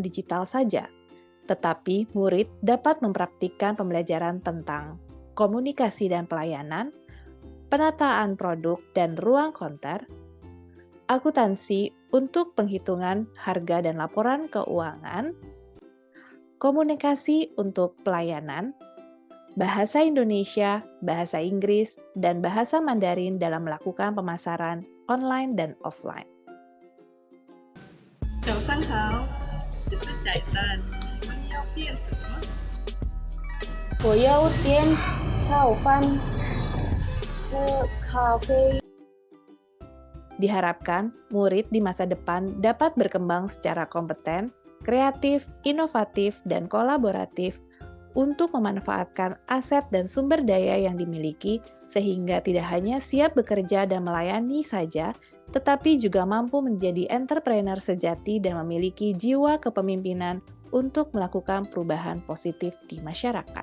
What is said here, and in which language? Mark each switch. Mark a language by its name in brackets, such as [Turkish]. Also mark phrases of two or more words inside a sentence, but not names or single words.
[Indonesian] digital saja, tetapi murid dapat mempraktikkan pembelajaran tentang komunikasi dan pelayanan, penataan produk dan ruang konter, akuntansi untuk penghitungan harga dan laporan keuangan, komunikasi untuk pelayanan, bahasa Indonesia, bahasa Inggris, dan bahasa Mandarin dalam melakukan pemasaran online dan offline. [Chinese] 早上好，我是翟珊，你们要点什么？我要点炒饭和咖啡。 [Indonesian] Diharapkan murid di masa depan dapat berkembang secara kompeten, kreatif, inovatif, dan kolaboratif untuk memanfaatkan aset dan sumber daya yang dimiliki sehingga tidak hanya siap bekerja dan melayani saja, tetapi juga mampu menjadi entrepreneur sejati dan memiliki jiwa kepemimpinan untuk melakukan perubahan positif di masyarakat.